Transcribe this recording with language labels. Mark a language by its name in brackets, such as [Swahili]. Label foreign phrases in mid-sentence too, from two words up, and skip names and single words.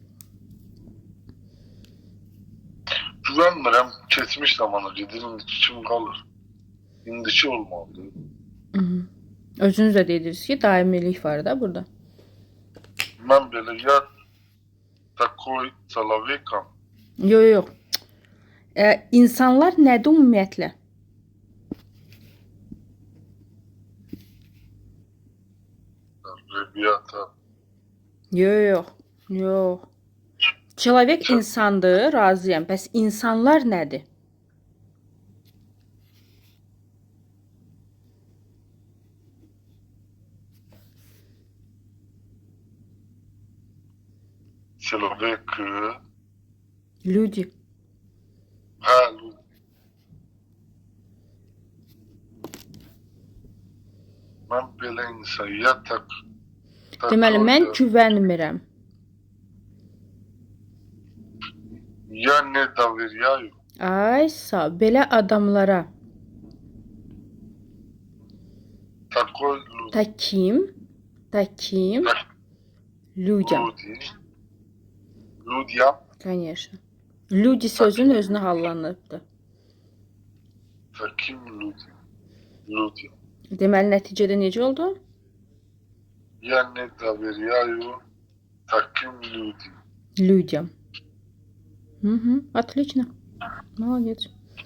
[Azerbaijani] Güvənmirəm, keçmiş zamana gedir, indiki kim qalır? İndiki olmalıdır. Özünüz də deyirsiniz ki, daimilik var da burada. Mən belə [Russian] я такой человеком. [Azerbaijani] Yox. İnsanlar nədir ümumiyyətlə? Rəbiyyata. Yox. Человек insandır, razıyam. Bəs insanlar nədir? [Russian] Человек. Люди. [Azerbaijani] Hə, люди. Mən belə insan ya Deməli, mən güvənmirəm. [Russian] Я не доверяю. [Azerbaijani] Ay, sağ. Belə adamlara. [Russian] Такой люди. Таким. Людям. Людям. Конечно. Люди [Azerbaijani] sözün özünü hallanıbdır. [Russian] Таким людям. [Azerbaijani] Deməli, nəticədə necə oldu? [Russian] Я не доверяю таким людям. Людям. Отлично. Молодец.